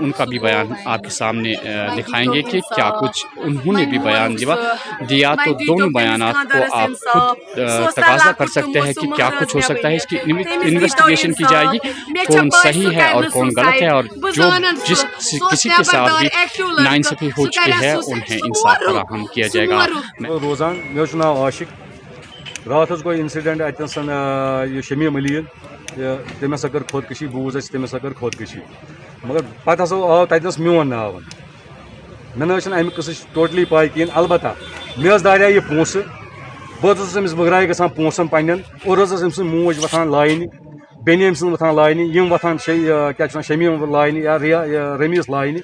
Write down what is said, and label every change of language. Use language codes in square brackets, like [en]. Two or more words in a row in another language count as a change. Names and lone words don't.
[ur] ان کا بھی بیان آپ کے سامنے دکھائیں گے کہ کیا کچھ انہوں نے بھی بیان دیا. تو دونوں بیانات کو آپ خود تقاضا کر سکتے ہیں کہ کیا کچھ ہو سکتا ہے. اس کی انویسٹیگیشن کی جائے گی کون صحیح ہے اور کون غلط ہے اور جو کسی کے ساتھ بھی ناانصافی ہو چکی ہے انہیں انصاف فراہم کیا جائے گا. [ks] روزان مے ناو عاشق. رات گو انسیڈنٹ اتنسن یہ شمیم علی تم ہسا کر خودکشی بوز اس تم ہسا کر خودکشی مگر پتہ ہسا آو تتنس میون ناو. مے امہ قصہ ٹوٹلی پاے کہین. البتہ مے داریا یہ پونسہ بہت امس بغرائے گژھان پونسن پنن اور ام سن موج وتھان لائنہ بین ام سن وتھان لائنہ یم وتھان کیا شمیم لائنہ یا رمیس لائنہ.